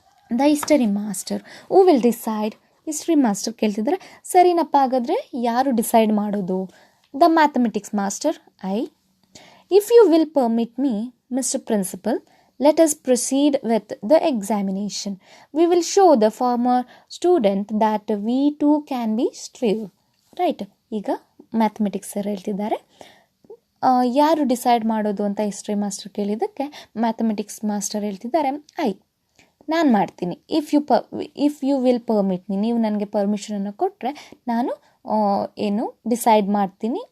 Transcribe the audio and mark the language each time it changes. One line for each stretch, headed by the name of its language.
English: The history master who will decide.
Kannada: History master ಕೇಳ್ತಿದ್ದಾರೆ, ಸರಿನಪ್ಪ ಹಾಗಾದರೆ ಯಾರು ಡಿಸೈಡ್ ಮಾಡೋದು?
English: The mathematics master, I. If you will permit me mister principal, let us proceed with the examination. We will show the former student that we too can be true.
Kannada: Right, ಈಗ mathematics sir ಹೇಳ್ತಿದ್ದಾರೆ, ಯಾರು decide ಮಾಡೋದು ಅಂತ history master ಕೇಳಿದ್ದಕ್ಕೆ mathematics master ಹೇಳ್ತಿದ್ದಾರೆ, ನಾನು ಮಾಡ್ತೀನಿ.
English: if you will permit me,
Kannada: ನೀವು ನನಗೆ ಪರ್ಮಿಷನನ್ನು ಕೊಟ್ಟರೆ ನಾನು ಡಿಸೈಡ್ ಮಾಡ್ತೀನಿ.